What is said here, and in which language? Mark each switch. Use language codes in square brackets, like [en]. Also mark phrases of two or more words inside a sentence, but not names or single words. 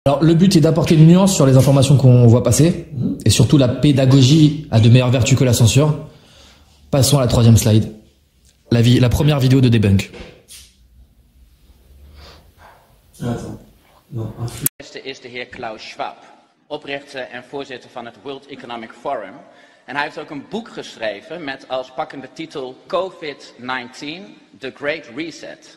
[fr] Alors, le but est d'apporter une nuance sur les informations qu'on voit passer, et surtout la pédagogie a de meilleures vertus que la censure. Passons à la 3e slide. La première vidéo de debunk. [nl] De eerste is de heer Klaus Schwab, oprichter en voorzitter van het World Economic Forum. En hij heeft ook een boek geschreven met als pakkende titel COVID-19, The Great Reset.